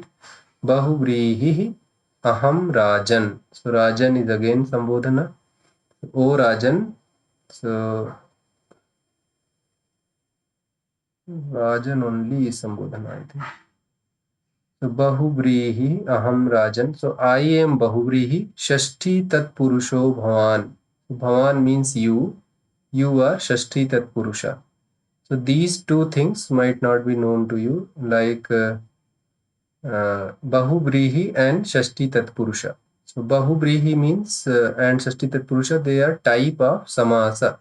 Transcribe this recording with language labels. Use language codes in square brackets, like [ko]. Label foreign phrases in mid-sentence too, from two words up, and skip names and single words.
[sa] Bahu Brihihi Aham Rajan. [en] So Rajan is again Sambodhana. [sa] O Rajan. [en] So Rajan only is Sambodhana, I think. [sa] So Bahubrehi Aham Rajan. [en] So I am [sa] Bahubrehi Shashti Tat Purusho Bhavan. [en] Bhavan means you. You are [sa] Shashti Tat Purusha. [en] So these two things might not be known to you, like Bahubrehi and [sa] Shashti Tat Purusha. [en] So Bahubrehi means and [sa] Shashti Tat Purusha, [en] they are type of samasa.